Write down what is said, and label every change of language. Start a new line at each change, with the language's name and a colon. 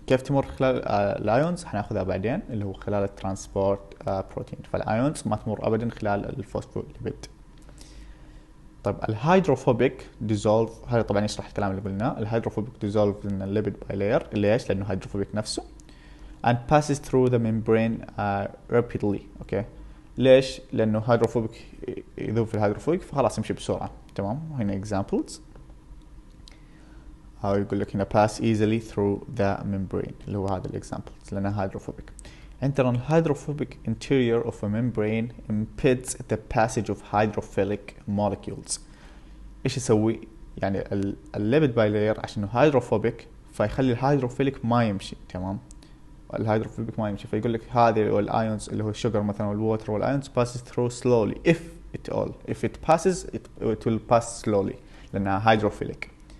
Arabic: كيف تمر خلال الايونز؟ حناخذها بعدين، اللي هو خلال الترانسبورت بروتين. فالايونز ما تمر ابدا خلال الفوسفوليبيد. طيب الهيدروفوبيك ديزولف، هذا طبعا يشرح الكلام اللي قلناه. الهيدروفوبيك ديزولف من الليبيد بايلير. ليش؟ لانه هيدروفوبيك نفسه.
English: and passes through the membrane rapidly.
Arabic: اوكي، ليش؟ لانه هيدروفوبيك يذوب في الهيدروفوبيك، فخلاص يمشي بسرعه. تمام. هنا examples يقول لك هنا
English: pass easily through the membrane،
Arabic: اللي هو هذا examples لانه هيدروفوبيك. عندنا الهيدروفوبيك
English: interior of a membrane impedes the passage of hydrophilic molecules.
Arabic: ايش يسوي؟ يعني الليبيد بايلير عشان هيدروفوبيك فيخلي الهيدروفيليك ما يمشي. تمام. الهيدروفوبيك ما يمشي، فيقول لك هذه الايونز اللي هو الشجر مثلا والووتر والايونز
English: passes through slowly if it passes it will pass slowly
Arabic: لانها هيدروفيليك.